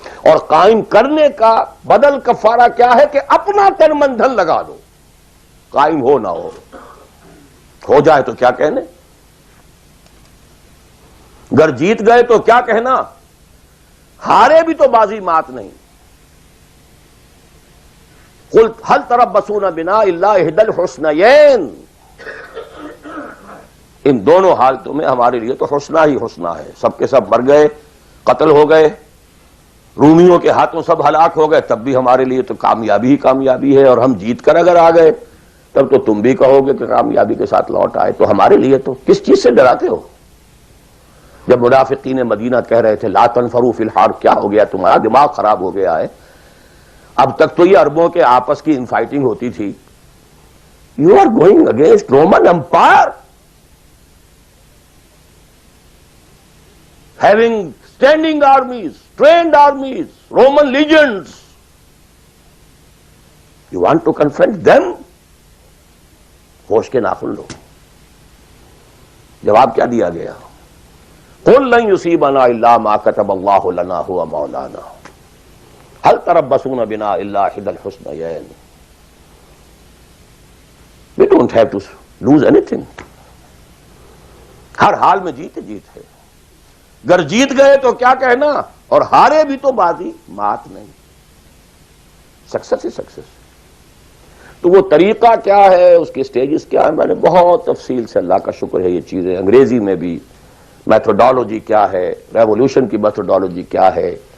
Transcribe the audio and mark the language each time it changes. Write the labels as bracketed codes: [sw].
[ur] اور قائم کرنے کا بدل کفارہ کیا ہے کہ اپنا تن من دھن لگا دو. قائم ہو نہ ہو جائے تو کیا کہنے، گر جیت گئے تو کیا کہنا، ہارے بھی تو بازی مات نہیں. [ar] قل هل تربصون بنا الا احدى الحسنيين. [ur] ان دونوں حالتوں میں ہمارے لیے تو حسنہ ہی حسنہ ہے. سب کے سب مر گئے، قتل ہو گئے، رومیوں کے ہاتھوں سب ہلاک ہو گئے، تب بھی ہمارے لیے تو کامیابی ہی کامیابی ہے. اور ہم جیت کر اگر آ گئے تب تو تم بھی کہو گے کہ کامیابی کے ساتھ لوٹ آئے. تو ہمارے لیے تو کس چیز سے ڈراتے ہو؟ جب منافقین مدینہ کہہ رہے تھے [ar] لا تنفروا فی الحار، [ur] کیا ہو گیا تمہارا دماغ خراب ہو گیا ہے؟ اب تک تو یہ عربوں کے آپس کی انفائٹنگ ہوتی تھی، [en] You are going against Roman Empire, having standing armies, trained armies, Roman legions. You want to confront them? [ur] ہوش کے ناخن لو. جواب کیا دیا گیا؟ [ar] قل لن يصيبنا الا ما كتب الله لنا هو مولانا هل تربصون بنا الا احدى الحسنيين. [en] We don't have to lose anything. [ur] ہر حال میں جیت ہے. گر جیت گئے تو کیا کہنا، اور ہارے بھی تو بازی مات نہیں. سکسس ہی سکسس. تو وہ طریقہ کیا ہے، اس کے سٹیجز کیا ہے، میں نے بہت تفصیل سے، اللہ کا شکر ہے، یہ چیزیں انگریزی میں بھی، میتھوڈالوجی کیا ہے، ریولوشن کی میتھوڈالوجی کیا ہے.